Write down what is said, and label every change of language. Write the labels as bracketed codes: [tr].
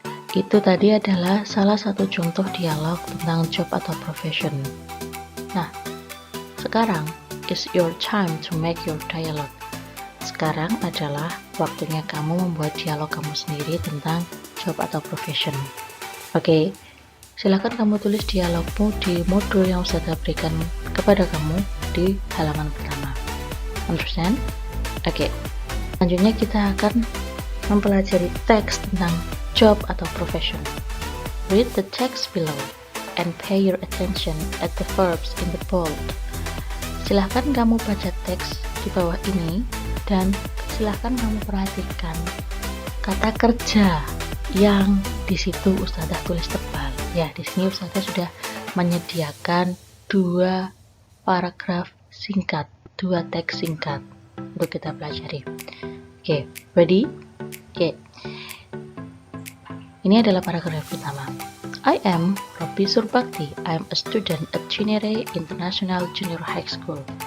[id] Itu tadi adalah salah satu contoh dialog tentang job atau profession. Nah, sekarang [en] is your time to make your dialogue. [id] Sekarang adalah waktunya kamu membuat dialog kamu sendiri tentang job atau profession. Oke, silakan kamu tulis dialogmu di modul yang Ustazah berikan kepada kamu di halaman pertama. [en] Understand? [id] Oke, selanjutnya kita akan mempelajari teks tentang job atau profession. [en] Read the text below and pay your attention at the verbs in the bold. [id] Silahkan kamu baca teks di bawah ini dan silahkan kamu perhatikan kata kerja yang di situ Ustazah tulis tebal. Ya, di sini Ustazah sudah menyediakan 2 paragraf singkat, 2 teks singkat untuk kita pelajari. Oke, ready? Oke. Ini adalah paragraf pertama. [en] I am Robi Surbakti. I am a student at Cinere International Junior High School.